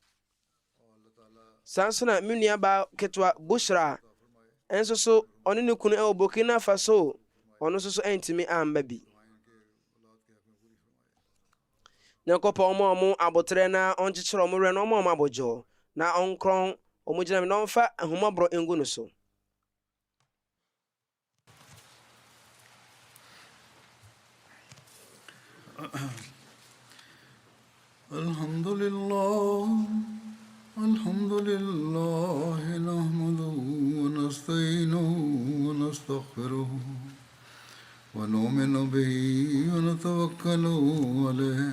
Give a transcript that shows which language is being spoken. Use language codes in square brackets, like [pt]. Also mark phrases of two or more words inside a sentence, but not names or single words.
[ak] saa nso na me nuaba ketewa Bushra ɛnso so ɔne ne kunu ɛwɔ Burkina Faso ɔno nso so ɛntimi amba bi. nyankopɔn ɔmo abotrɛ na ɔnkyekyerɛ ɔmo werɛ na ɔmo abɔgyɔ na ɔnkrɔn ɔmo gyina na ɔmfa ahomɔborɔ ngu no so. [ar] الحمد لله نحمده ونستعينه ونستغفره ونؤمن به ونتوكل عليه